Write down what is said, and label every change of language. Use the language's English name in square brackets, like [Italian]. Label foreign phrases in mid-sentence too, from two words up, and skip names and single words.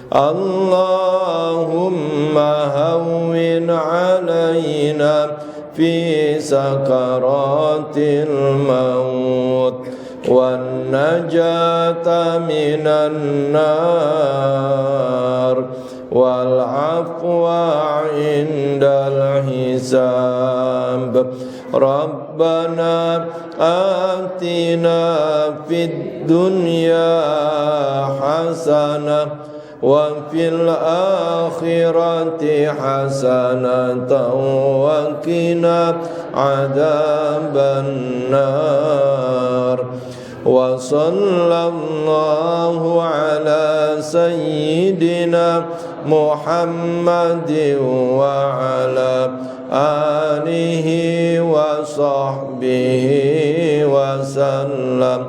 [Arabic] اللهم هون علينا في سكرات الموت والنجاة من النار والعفو عند الحساب. رب ربنا آتنا في الدنيا حسنة وفي الآخرة حسنة وقنا عذاب النار. وصلى الله على سيدنا محمد وعلى آله وصحبه وسلم.